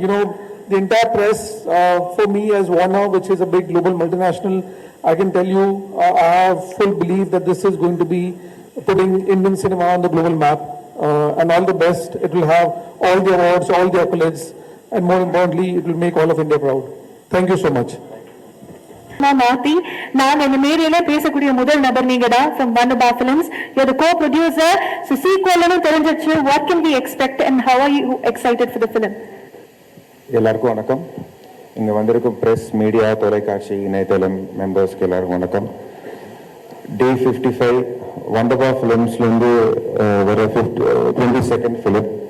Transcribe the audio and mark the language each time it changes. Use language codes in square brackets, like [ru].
[en] You know, the entire press, for me as Warner, which is a big global multinational, I can tell you, I have full belief that this is going to be putting Indian cinema on the global map. And all the best. It will have all the awards, all the accolades, and more importantly, it will make all of India proud. Thank you so much. [ta] மாத்தி நான் இந்த மேடையில பேசக்கூடிய முதல் நபர் நீங்க தான் from Wonderbar Films. [en] You're the co-producer. So sequel தெரிஞ்சிச்சு. What can we expect and how are you excited for the film? [ta] எல்லாருக்கும் வணக்கம். இங்க வந்திருக்கும் பிரஸ், மீடியா, தொலைக்காட்சி, இணையதளம் மெம்பர்ஸ்க்கு எல்லாருக்கும் வணக்கம். Day 55 Wonderbar Filmsலேருந்து வர 22nd ஃபிலிம்.